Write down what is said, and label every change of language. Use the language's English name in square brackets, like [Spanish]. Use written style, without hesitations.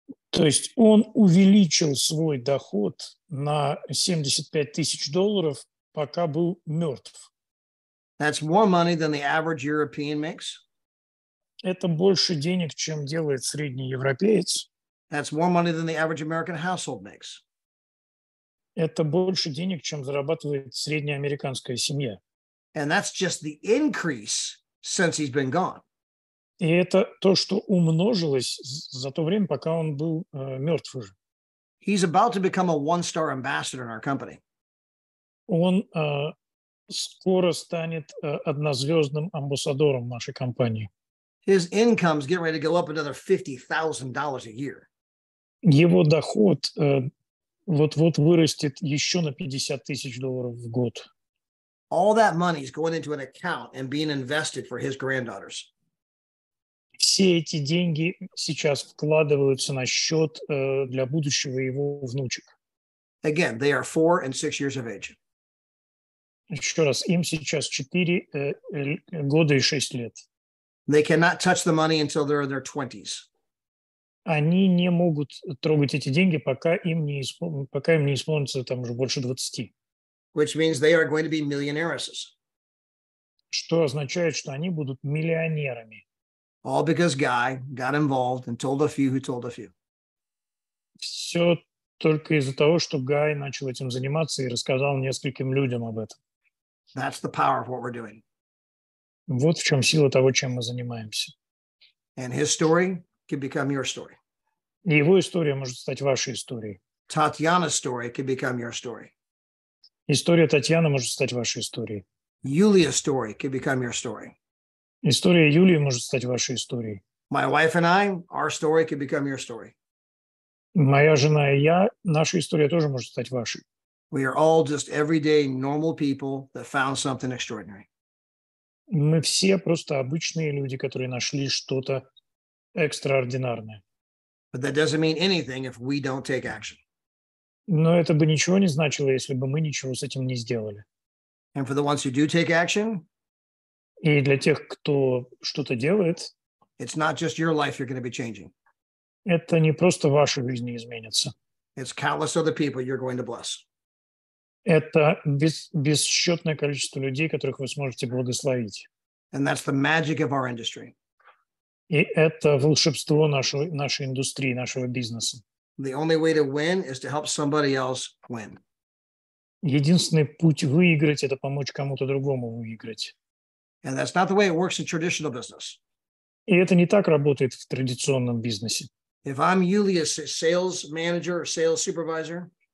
[Russian] То есть он увеличил свой доход на $75,000, пока был мертв. [English] That's more money than the average European makes. [Russian] Это больше денег, чем делает средний европеец. [English] That's more money than the average American household makes. [Russian] Это больше денег, чем зарабатывает средняя американская семья. [English] And that's just the increase since he's been gone. [Russian] И это то, что умножилось за то время, пока он был мертв уже. [English] He's about to become a one-star ambassador in our company. [Russian] Он скоро станет однозвездным амбассадором нашей компании. [English] His income's getting ready to go up another $50,000 a year. [Russian] Его доход вот-вот вырастет еще на $50 тысяч в год. [English] All that money is going into an account and being invested for his granddaughters. [Russian] Все эти деньги сейчас вкладываются на счет для будущего его внучек. [English] Again, they are 4 and 6 years of age. [Russian] Еще раз, им сейчас 4 года и 6 лет. [English] They cannot touch the money until they're in their 20s. [Russian] Они не могут трогать эти деньги, пока им не исполнится там уже больше 20. [English] Which means they are going to be millionairesses. [Russian] Что означает, что они будут миллионерами. [English] All because Guy got involved and told a few who told a few. [Russian] Все только из-за того, что Гай начал этим заниматься и рассказал нескольким людям об этом. [English] That's the power of what we're doing. [Russian] Вот в чем сила того, чем мы занимаемся. [English] And his story could become your story. [Russian] И его история может стать вашей историей. [English] Tatiana's story could become your story. [Russian] История Татьяны может стать вашей историей. [English] Yulia's story could become your story. [Russian] История Юлии может стать вашей историей. [English] My wife and I, our story could become your story. [Russian] Моя жена и я, наша история тоже может стать вашей. [English] We are all just everyday normal people that found something extraordinary. [Russian] Мы все просто обычные люди, которые нашли что-то экстраординарное. [English] But that doesn't mean anything if we don't take action. [Russian] Но это бы ничего не значило, если бы мы ничего с этим не сделали. [English] And for the ones who do take action, [Russian] И для тех, кто что-то делает, [English] it's not just your life you're going to be changing. [Russian] это не просто ваша жизнь не изменится. [English] It's countless other people you're going to bless. [Russian] Это бесчетное количество людей, которых вы сможете благословить. [English] And that's the magic of our industry. [Russian] И это волшебство нашей индустрии, нашего бизнеса. [English] The only way to win is to help somebody else win. [Russian] Единственный путь выиграть – это помочь кому-то другому выиграть. [English] And that's not the way it works in traditional business. [Russian] И это не так работает в традиционном бизнесе. [English] If I'm Yulia's sales manager or sales supervisor,